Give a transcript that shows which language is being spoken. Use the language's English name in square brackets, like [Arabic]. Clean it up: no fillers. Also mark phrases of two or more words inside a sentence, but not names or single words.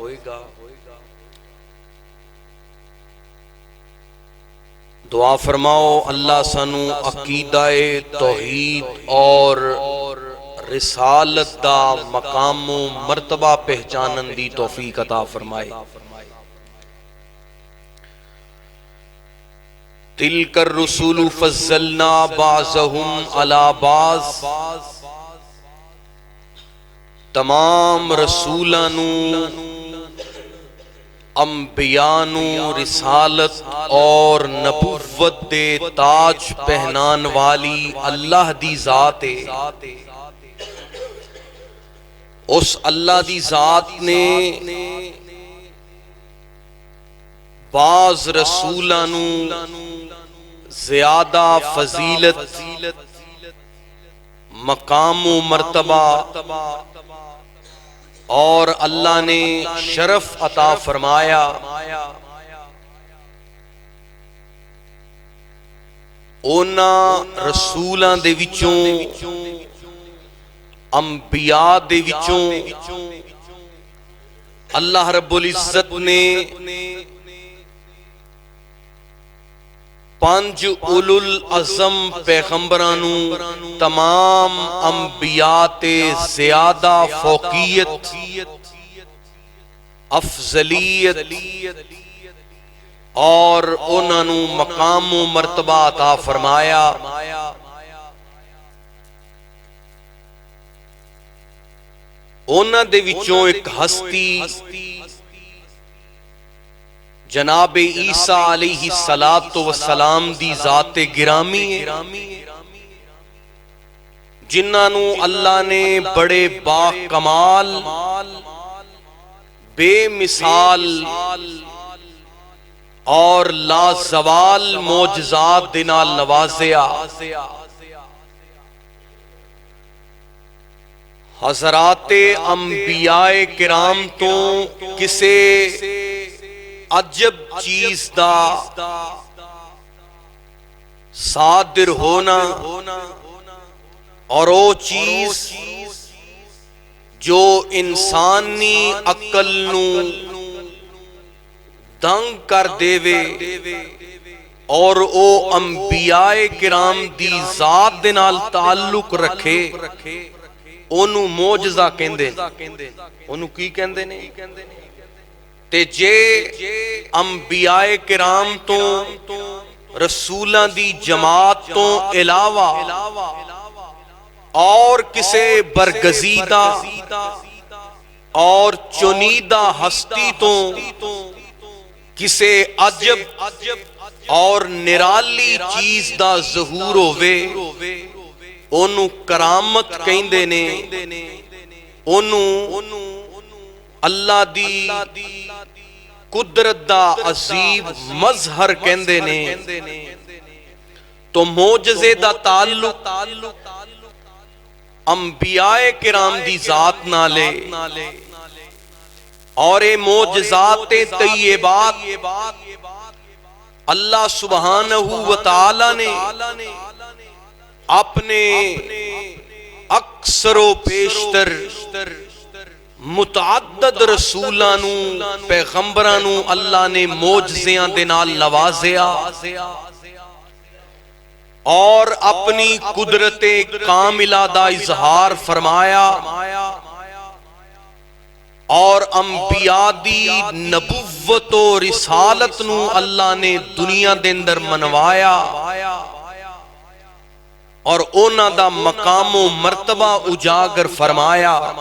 [Punjabi] دعا فرماؤ اللہ سانو عقیدہ توحید اور رسالت دا مقام و مرتبہ پہچانن دی توفیق عطا فرمائے. [Arabic] تلک الرسول فضلنا بعضهم علی بعض. [Punjabi] تمام رسولانو انبیانو رسالت اور نبوت دے تاج پہنان والی اللہ دی ذات ہے. اس اللہ دی ذات نے بعض رسولانو زیادہ فضیلت مقام و مرتبہ اور اللہ نے شرف عطا فرمایا اونا رسولاں دے وچوں انبیاء دے وچوں اللہ رب العزت نے 5 اولو العزم پیغمبرانو تمام انبیاء تے زیادہ فوقیت، افضلیت اور انہاں نو مقام و مرتبہ عطا فرمایا۔ انہاں دے وچوں ایک ہستی جناب عیسیٰ علیہ السلام دی ذات گرامی ہے، جنہاں نو اللہ نے بڑے با کمال، بے مثال اور لازوال معجزات دے نال نوازیا۔ حضرات انبیاء کرام تو کسے عجب چیز دا صادر ہونا، [Urdu] اور وہ چیز جو انسانی عقل [Punjabi] نو دنگ کر دے وے، اور او انبیاء کرام دی ذات دے نال تعلق رکھے، اونوں معجزہ کہندے، اونوں کی کہندے نے؟ تے جے انبیاء کرام تو رسولاں دی جماعت تو علاوہ اور کسے برگزیدہ اور چنیدہ ہستی تو کسے عجب اور نرالی چیز دا ظہور ہوئے، اونوں کرامت کہندے نے، اونوں اللہ دی قدرت دا عظیم مظہر کہندے نے۔ تو معجزے دا تعلق انبیاء کرام دی ذات نالے، اور اے معجزات طیبات اللہ [Arabic] سبحانہ و تعالی [Punjabi] نے اپنے اکثر و بیشتر متعدد رسولانو پیغمبرانو اللہ نے معجزیاں دے نال نوازیا، اور اپنی قدرت کاملہ دا اظہار فرمایا، اور انبیاء دی نبوت و رسالت نو اللہ نے دنیا دے اندر منوایا، اور اونا دا مقام و مرتبہ اجاگر فرمایا۔